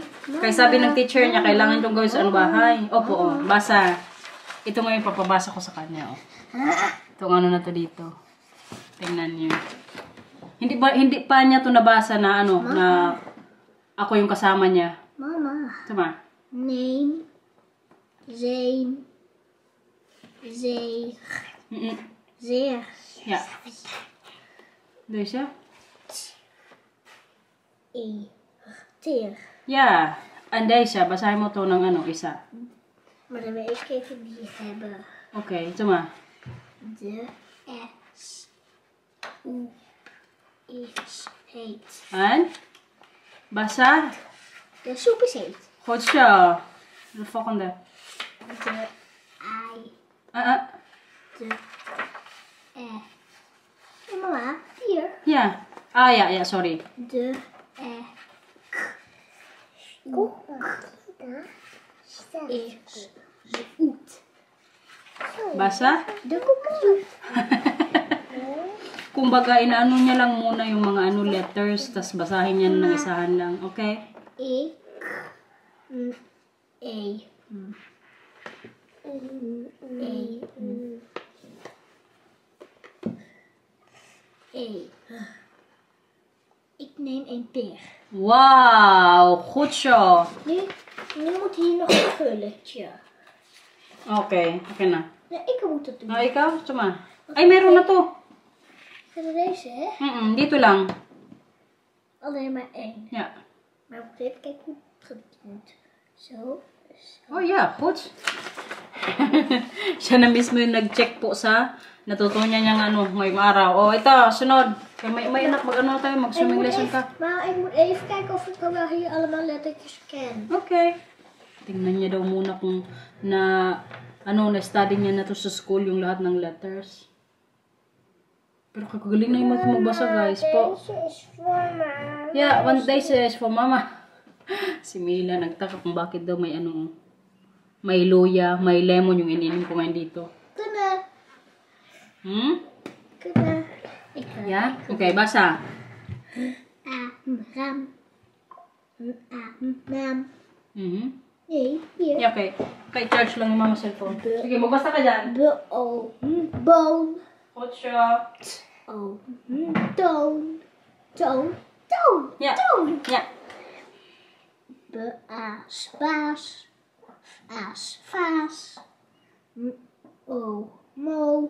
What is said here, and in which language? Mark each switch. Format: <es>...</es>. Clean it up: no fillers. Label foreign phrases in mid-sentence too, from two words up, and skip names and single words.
<tl>Kaya sabi ng teacher niya, kailangan itong gawin sa bahay. Opo, basa. Ito ngayon papabasa ko sa kanya. Itong na to dito. Tingnan niyo. Hindi pa niya to nabasa na ano, na ako yung kasama niya. Mama. Tama.</tl> <nl>Name. Zijn. Zeer.</nl> <en>Yeah.</en> <tl>Doon siya?</tl> <nl>Teer.</nl> <tl>Yeah. Anday siya. Basahin mo to ng ano, isa.</tl> <nl>Maar dan wil ik even die hebben.</nl> <tl>Okay, tama.</tl> <nl>De S. U. Is heet.</nl> <tl>An? Basa?</tl> <nl>De soep is heet. Goed zo. De volgende. De I. De E. Hey, mama, hier. Ja. Ah, ja, sorry. De E. Koek. Is oet.</nl> <tl>Basa?</tl> <nl>De koek is oet.</nl> <tl>Kumbaga, inaano niya lang muna yung mga ano letters, tas basahin niya ng isahan lang. Okay?</tl> <nl>Ik. E. Ik neem een peer. Wow! Goed zo. Nu moet hier nog een gulletje.</nl> <tl>Okay, okay na.</tl> <nl>Nee, ik moet het doen.</nl> <tl>Ah, ikaw? Tama. Ay, meron na to.</tl> <nl>Verder deze, hè?</nl> <tl>Dito lang.</tl> <nl>Alleen maar één. Ja. Maar we moeten even kijken hoe het moet. Zo.</nl> <en>Oh, yeah. Goed.</en> <tl>Siya na mismo yung nag-check po sa natutunan niyang ano, ngayong araw. Oh, ito, sunod. May anak, mag-ano tayo, mag-</tl> <en>swimming lesson</en> <tl>ka.</tl> <nl>Maar ik moet even kijken of ik dan wel hier allemaal lettertjes ken.</nl> <en>Okay.</en> <tl>Tingnan niya daw muna kung na-study niya na to sa school yung lahat ng letters. Pero kakagaling na yung magbasa, guys. Po.</tl> <nl>Deze is voor me.</nl> <en>Yeah, one day is for mama.</en> <tl>Si Mila nagtaka kung bakit daw may ano, may luya, may lemon yung ininom ko ngayon dito.</tl> <nl>Kunnen. Ik ga.</nl> <en>Yeah? Okay, basa.</en> <nl>Ram. Naam. Mhm. Nee, hier.</nl> <en>Yeah, okay.</en> <tl>Okay, charge lang yung mama cellphone. Sige, magbasa ka dyan.</tl> <nl>Boon.</nl> <es>Ocho.</es> <nl>Toon.</nl> <en>Yeah.</en> <nl>Toon.</nl> <en>Yeah.</en> <nl>Baas. Vaas. Mo.</nl>